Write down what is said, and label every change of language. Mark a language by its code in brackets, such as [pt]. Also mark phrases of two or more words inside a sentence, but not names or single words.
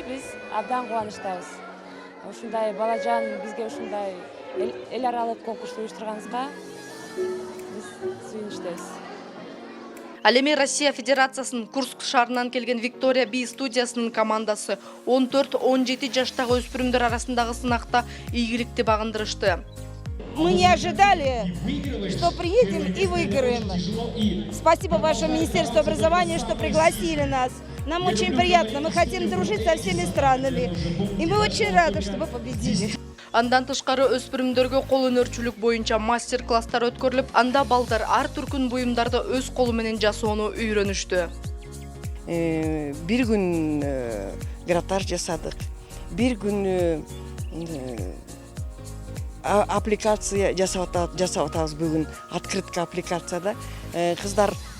[ky] Биз абдан кубанычтабыз. Ушундай Балажан бизге ушундай эл аралык конкурс уюштурганыбызга биз сүйүнүчтөбүз. Ал эми Россия Федерациясынын Курск шаарынан келген Виктория бий студиясынын командасы 14-17 жаштагы өспүрүмдөр арасындагы сынакта ийгиликти багындырышты. [ru] Мы не ожидали, что приедем и выиграем. Спасибо вашему Министерству образования, что пригласили нас. Нам очень приятно, мы хотим дружить со всеми странами. И мы очень рады, что вы победили. [ky] Андан тышкары өспүрүмдөргө кол өнөрчүлүк боюнча мастер-класстар өткөрүлүп, анда балдар ар түркүн буюмдарды өз колу менен жасоону үйрөнүштү. Bir gün gratar жасадык, bir gün аппликация жасап атабыз бүгүн, открытка аппликацияда кыздар